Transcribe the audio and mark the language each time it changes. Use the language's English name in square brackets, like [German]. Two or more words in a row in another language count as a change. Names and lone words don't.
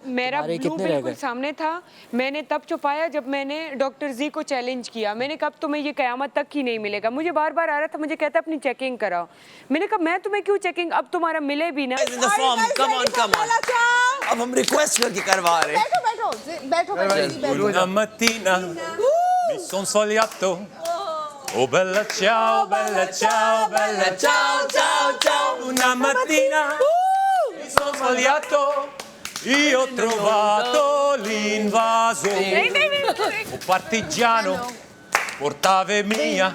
[Hindi] मेरा बिल्कुल सामने था, मैंने तब छुपाया जब मैंने डॉक्टर जी को चैलेंज किया, मैंने कहा तुम्हें ये क़यामत तक ही नहीं मिलेगा। मुझे बार बार आ रहा था, मुझे कहता अपनी चेकिंग कराओ, मैंने कहा मैं तुम्हें क्यों चेकिंग, अब तुम्हारा मिले भी ना। [English] Come on. [Hindi] अब हम रिक्वेस्ट करके करवा रहे हैं। बैठो [Italian] Una mattina mi son sogliato. Oh bella ciao, bella ciao, bella ciao, ciao, ciao. Una mattina mi son sogliato. Io ho trovato l'invaso. Un partigiano portava via.